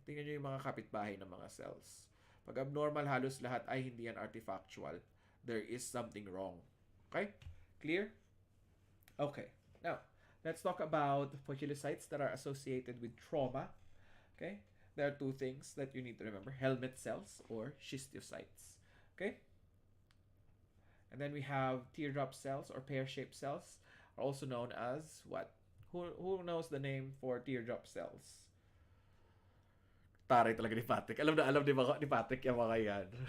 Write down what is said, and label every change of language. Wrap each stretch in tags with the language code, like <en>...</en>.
<tl>Tingnan niyo yung mga kapitbahay ng mga cells. Pag abnormal halos lahat ay hindi yan artifactual.</tl> <en>There is something wrong. Okay? Clear? Okay. Now, let's talk about poikilocytes that are associated with trauma. Okay? There are two things that you need to remember. Helmet cells or schistocytes. Okay? And then we have teardrop cells or pear-shaped cells, also known as what? Who knows the name for teardrop cells?</en> <tl>Taray talaga ni Patrick. Alam ni Patrick yung mga yan.</tl>